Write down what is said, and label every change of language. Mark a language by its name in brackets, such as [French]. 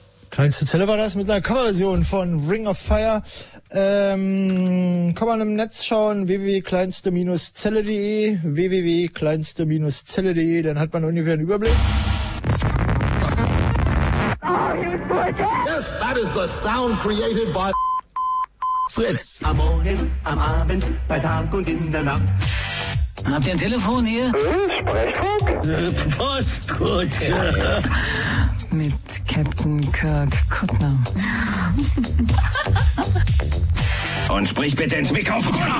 [German] Kleinste Zelle war das mit einer Coverversion von Ring of Fire. Kann man im Netz schauen, www.kleinste-zelle.de, www.kleinste-zelle.de, dann hat man ungefähr einen Überblick. [English] Yes, that is the sound created by Fritz. [German] Am Morgen, am Abend, bei Tag und in der Nacht. Habt ihr ein Telefon hier? Sprechfunk? Postkutsche. Ja. Mit Captain Kirk Kuttner. Und sprich bitte ins Mikrofon.